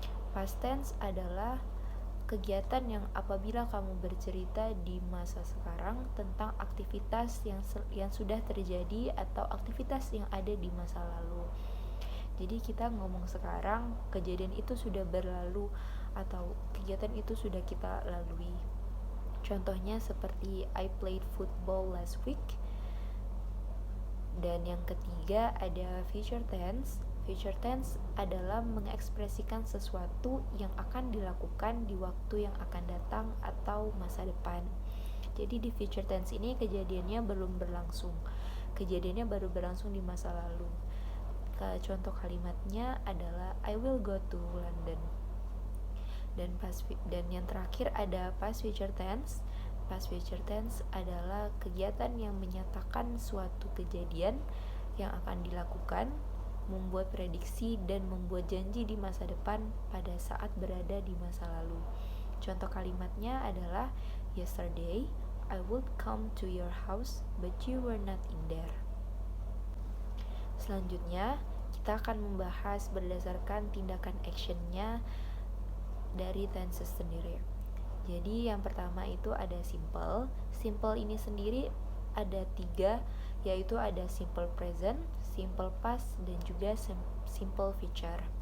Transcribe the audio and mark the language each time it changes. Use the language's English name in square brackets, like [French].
[Indonesian] Past tense adalah kegiatan yang apabila kamu bercerita di masa sekarang tentang aktivitas yang sudah terjadi atau aktivitas yang ada di masa lalu. Jadi kita ngomong sekarang, kejadian itu sudah berlalu atau kegiatan itu sudah kita lalui. Contohnya seperti [English] I played football last week. [Indonesian] Dan yang ketiga ada future tense. Future tense adalah mengekspresikan sesuatu yang akan dilakukan di waktu yang akan datang atau masa depan. Jadi di future tense ini kejadiannya belum berlangsung. Kejadiannya baru berlangsung di masa lalu. Contoh kalimatnya adalah [English] I will go to London. [Indonesian] Dan yang terakhir ada past future tense. Past future tense adalah kegiatan yang menyatakan suatu kejadian yang akan dilakukan, membuat prediksi dan membuat janji di masa depan pada saat berada di masa lalu. Contoh kalimatnya adalah [English] yesterday I would come to your house but you were not in there. [Indonesian] Selanjutnya kita akan membahas berdasarkan tindakan actionnya dari tenses sendiri. Jadi yang pertama itu ada simple. Simple ini sendiri ada 3, yaitu ada simple present, simple past, dan juga simple future.